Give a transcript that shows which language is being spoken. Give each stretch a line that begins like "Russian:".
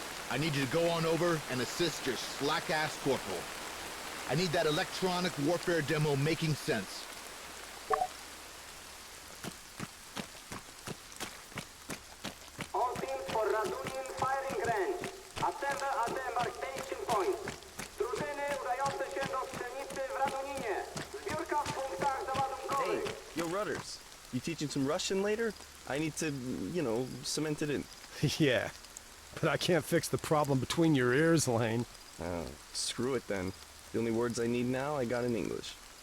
English: I need you to go on over and assist your slack-ass corporal. I need that electronic warfare demo making sense. All teams for Radunian firing range. Assemble at the embarkation point.
Polish: Drużyny udające się do strzelnicy w Raduninie. Zbiórka w punktach załadunkowych.
English: Hey, yo, Rudders. You teaching some Russian later? I need to, cement it in. Yeah. But I can't fix the problem between your ears, Lane. Oh, screw it then. The only words I need now, I got in English.